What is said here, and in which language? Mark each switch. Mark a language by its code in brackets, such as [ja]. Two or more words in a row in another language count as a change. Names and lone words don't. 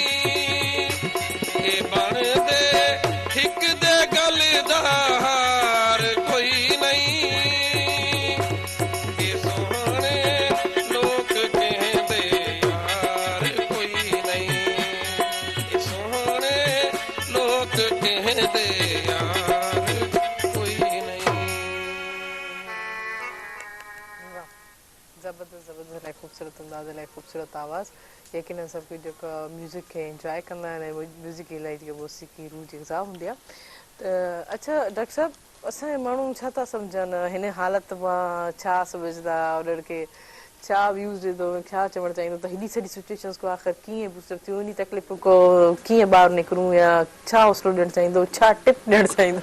[pa] ਇਹ ਬਣਦੇ ਇੱਕ ਦੇ ਗੱਲ ਦਾ ਹਾਰ ਕੋਈ ਨਹੀਂ ਇਹ ਸੋਹਣੇ ਲੋਕ ਕਹਿੰਦੇ ਯਾਰ ਕੋਈ ਨਹੀਂ ਇਹ ਸੋਹਣੇ ਲੋਕ ਕਹਿੰਦੇ ਯਾਰ ਕੋਈ ਨਹੀਂ [sd] ज़बरदस्त ज़बरदस्त इलाही ख़ूबसूरत अंदाज़ इलाही ख़ूबसूरत आवाज़ यकीनन सभु जेको म्यूज़िक खे इंजॉय कंदा आहिनि ऐं म्यूज़िक इलाही जेको मौसीक़ी रूह जी ग़िज़ा हूंदी आहे त अच्छा डॉक्टर साहब असांजे माण्हू छा था सम्झनि हिन हालत मां छा सम्झंदा उन्हनि खे छा व्यूज़ ॾींदो छा चवणु चाहींदो त हेॾी सॼी सिचुएशन्स को आख़िर कीअं बूस्टर थियो इन तकलीफ़ को कीअं ॿाहिरि निकिरूं या छा हौसलो ॾियणु चाहींदो छा टिप ॾियणु चाहींदो